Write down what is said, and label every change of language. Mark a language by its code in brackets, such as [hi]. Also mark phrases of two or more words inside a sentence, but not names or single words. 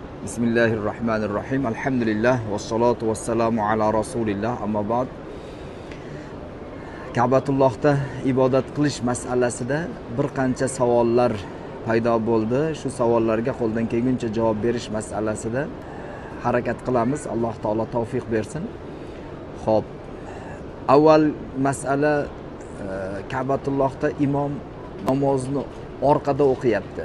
[ar] بسم الله الرحمن الرحيم. الحمد لله والصلاة والسلام على رسول الله. أما بعد. [uz] Ka'batullohda ibodat qilish masalasida bir qancha savollar paydo bo'ldi. Shu savollarga qo'ldan kelguncha javob berish masalasida harakat qilamiz. Alloh taolo tavfiq bersin. Xo'p. Avval masala Ka'batullohda imom namozni orqada o'qiyapti.